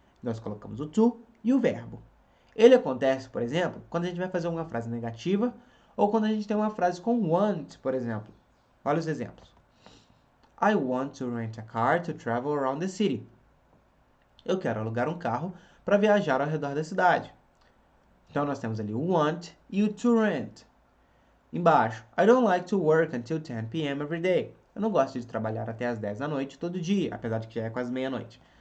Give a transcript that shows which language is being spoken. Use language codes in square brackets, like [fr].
[pt] Nós colocamos o to e o verbo. Ele acontece, por exemplo, quando a gente vai fazer uma frase negativa ou quando a gente tem uma frase com want, por exemplo. Olha os exemplos. [en] I want to rent a car to travel around the city. [pt] Eu quero alugar um carro para viajar ao redor da cidade. Então, nós temos ali o want e o to rent. [en] Embaixo, I don't like to work until 10 p.m. every day. [pt] Eu não gosto de trabalhar até as 10 da noite todo dia, apesar de que já é quase meia-noite.